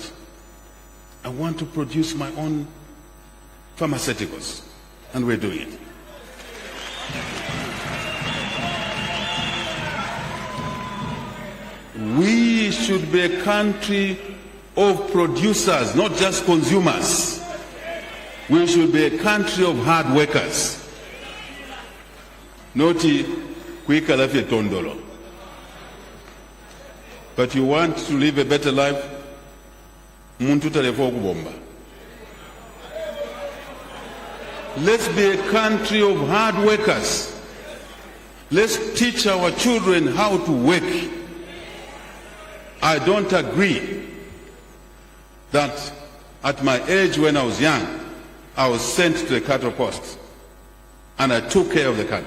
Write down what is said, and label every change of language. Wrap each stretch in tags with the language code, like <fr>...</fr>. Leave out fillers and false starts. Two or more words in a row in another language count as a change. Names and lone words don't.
<en>I want to produce my own pharmaceuticals, and we're doing it. We should be a country of producers, not just consumers. We should be a country of hard workers.</en> <bem>Noti kuikala fye tondolo.</bem> <en>But you want to live a better life?</en> <bem>Muntu talefo kubomba.</bem> <en>Let's be a country of hard workers. Let's teach our children how to work. I don't agree that at my age when I was young, I was sent to the cattle post and I took care of the cattle.</en>